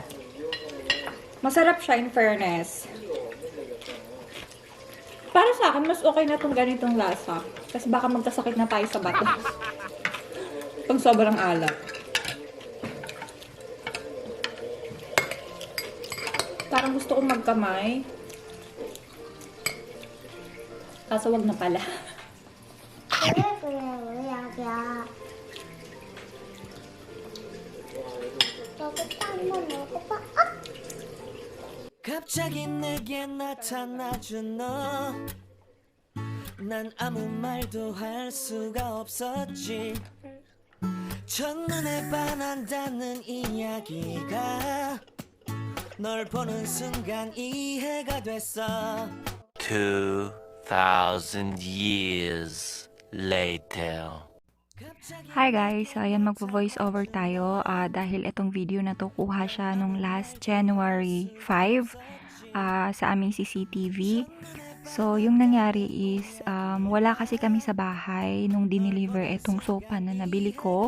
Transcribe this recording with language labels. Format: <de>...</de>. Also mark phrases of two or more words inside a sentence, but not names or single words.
<tl>Masarap siya</tl> <en>in fairness.</en> <tl>Para sa akin, mas okay na itong ganitong lasa. Kasi baka magkasakit na tayo sa bato. Pag sobrang alat. Parang gusto kong magkamay. Kaso wag na pala.</tl> <ko>갑자기 내게 나타나준 너 난 아무 말도 할 수가 없었지 첫눈에 반한다는 이야기가 널 보는 순간 이해가 됐어</ko> <en>2,000 years later.</en> <tl>Hi guys, so ayan magpo-voice over tayo dahil itong video na to kuha siya nung last January 5 sa aming CCTV. So yung nangyari is wala kasi kami sa bahay nung dineliver itong sofa na nabili ko.</tl>